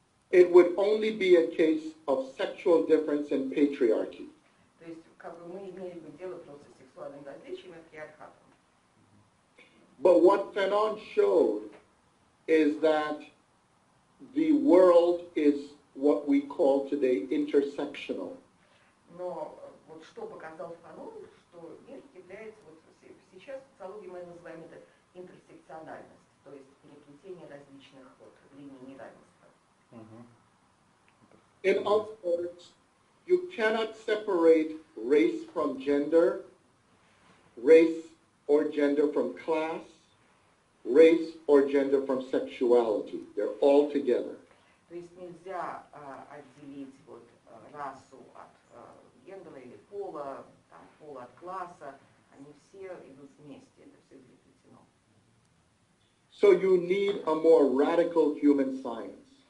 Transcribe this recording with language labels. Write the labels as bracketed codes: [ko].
[en] It would only be a case of sexual difference and patriarchy. [ru] То есть, как бы мы имели бы дело просто с сексуальным различием и патриархатом. [en] But what Fanon showed is that the world is what we call today intersectional. [ru] Но вот что показал Фанон, что мир является, вот сейчас в социологии мы называем это интерсекциональность, то есть переплетение различных вот линий неравенства. [en] In other words, you cannot separate race from gender, race or gender from class, race or gender from sexuality. They're all together. [ru] То есть нельзя отделить вот расу от гендера или пола, там, пола от класса. Они все идут вместе, это все переплетено. [en] So you need a more radical human science.